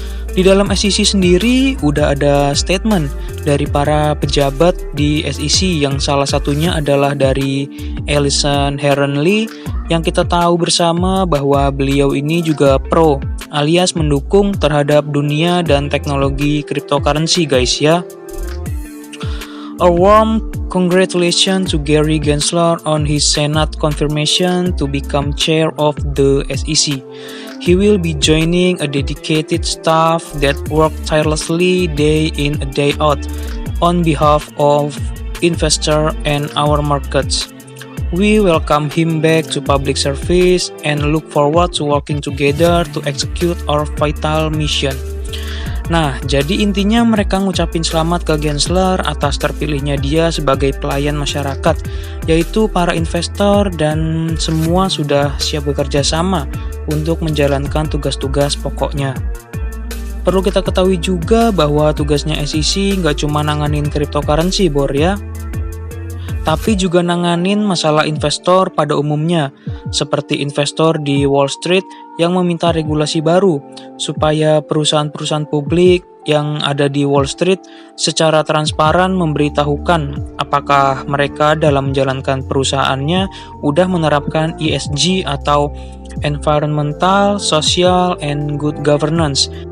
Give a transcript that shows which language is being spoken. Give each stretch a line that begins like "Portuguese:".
Indonesian: Di dalam SEC sendiri udah ada statement dari para pejabat di SEC yang salah satunya adalah dari Ellison Heronley yang kita tahu bersama bahwa beliau ini juga pro alias mendukung terhadap dunia dan teknologi cryptocurrency guys ya.
English: A warm congratulations to Gary Gensler on his Senate confirmation to become chair of the SEC. He will be joining a dedicated staff that work tirelessly day in and day out on behalf of investors and our markets. We welcome him back to public service and look forward to working together to execute our vital mission.
Indonesian: Nah, jadi intinya mereka ngucapin selamat ke Gensler atas terpilihnya dia sebagai pelayan masyarakat, yaitu para investor dan semua sudah siap bekerja sama untuk menjalankan tugas-tugas pokoknya. Perlu kita ketahui juga bahwa tugasnya SEC nggak cuma nanganin cryptocurrency Bor ya, tapi juga nanganin masalah investor pada umumnya, seperti investor di Wall Street yang meminta regulasi baru supaya perusahaan-perusahaan publik yang ada di Wall Street secara transparan memberitahukan apakah mereka dalam menjalankan perusahaannya udah menerapkan ESG atau Environmental, Social, and Good Governance